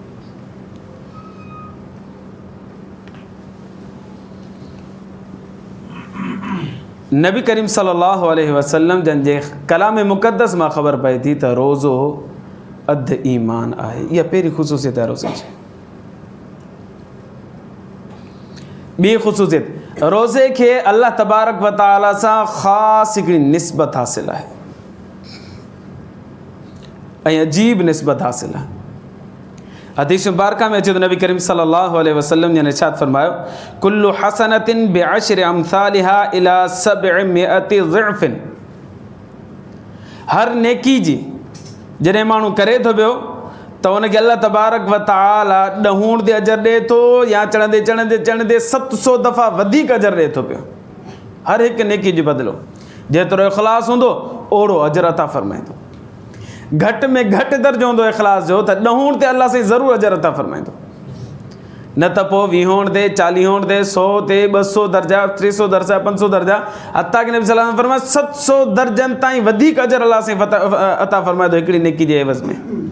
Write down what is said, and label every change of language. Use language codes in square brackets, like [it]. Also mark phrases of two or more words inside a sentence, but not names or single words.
[sd] नबी करीम [ar] صلى الله عليه وسلم [sd] जंहिंजे कलाम मुक़द्दस मां ख़बर पए थी त रोज़ो अधु ईमान आहे। इहा पहिरीं ख़ुसूसियत आहे रोज़े जी। ॿी ख़ुसूसियत, रोज़े खे अल्लाह [ar] تبارك وتعالى [sd] सां ख़ासि हिकिड़ी निस्बत हासिल आहे ऐं अजीब निस्बत हासिल आहे। हदीस मुबारका में अचे तो नबी करीम [ar] صلى الله عليه وسلم [sd] ने इरशाद फरमायो [ar] كل حسنة بعشر أمثالها إلى 700 ضعف. [sd] हर नेकी जी जॾहिं माण्हू करे थो पियो त उनखे अल्लाह [ar] تبارك وتعالى [sd] ॾहूण ते अजर ॾिए थो या चढ़ंदे चढ़ंदे चढ़ंदे 700 दफ़ा वधीक अजर ॾिए थो पियो। हर हिकु नेकी जो बदिलो जेतिरो इख़लास हूंदो ओड़ो अजर अता फरमाईंदो। घटि में घटि दर्जो हूंदो इख़लास जो त ॾहूण ते अल्लाह साईं ज़रूरु अजर अता फरमाईंदो। न त पोइ 20 ते 40 ते 100 ते 200 दर्जा 300 दर्जा 500 दर्जा हता कि नबी [ar] صلى الله عليه وسلم [sd] फरमाया 700 दर्जनि ताईं वधीक अजर अल्लाह साईं अता फरमाईंदो हिकिड़ी नेकी जे एवज़ में।